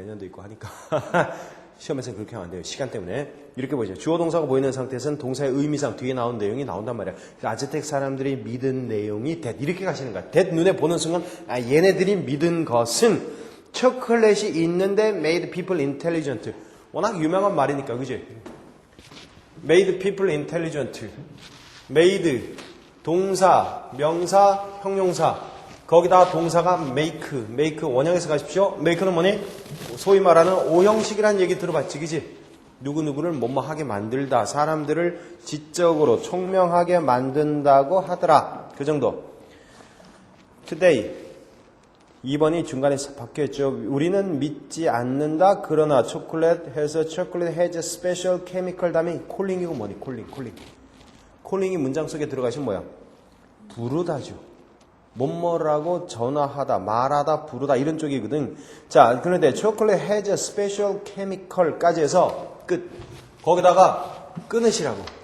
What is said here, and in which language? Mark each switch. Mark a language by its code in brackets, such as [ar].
[ko] 내년도 있고 하니까 시험에서는 그렇게 하면 안 돼요. 시간 때문에. 이렇게 보시죠. 주어 동사가 보이는 상태에서는 동사의 의미상 뒤에 나온 내용이 나온단 말이야. 아즈텍 사람들이 믿은 내용이 이렇게 가시는 거야. 눈에 보는 순간 얘네들이 믿은 것은 초콜릿이 있는데 [en] made people intelligent. [ko] 워낙 유명한 말이니까 그지? [en] made people intelligent. [ko] made 동사, 명사, 형용사. 거기다 동사가 make 원형에서 가십시오. make는 뭐니? 소위 말하는 오형식이라는 얘기 들어봤지, 그지? 누구누구를 뭐뭐하게 만들다. 사람들을 지적으로 총명하게 만든다고 하더라. 그 정도. today. 2번이 중간에 바뀌었죠. 우리는 믿지 않는다. 그러나 [en] chocolate has a special chemical. [ko] 다음에 calling이고 뭐니? calling이 문장 속에 들어가시면 뭐야? 부르다죠. 뭐뭐라고 전화하다, 말하다, 부르다 이런 쪽이거든. 자, 그런데 [en] chocolate has a special chemical [ko] 까지 해서 끝. 거기다가 끊으시라고.